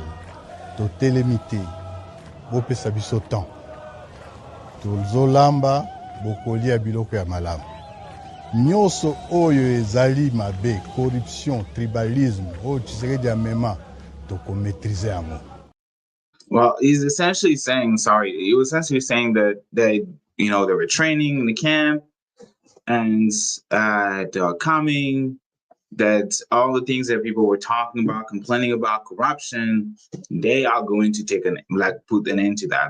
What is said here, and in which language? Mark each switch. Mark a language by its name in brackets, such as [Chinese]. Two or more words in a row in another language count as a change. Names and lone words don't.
[Lingala] Totelemi te. Bopesa biso temps. Tozolamba bokolia biloko ya malamu. Nyonso oyo ezali mabe, corruption, tribalisme, oyo Tshisekedi amema tokomaîtriser yango. [English] Well, he's essentially saying, he was essentially saying that they were training in the camp and they are coming, that all the things that people were talking about, complaining about corruption, they are going to put an end to that.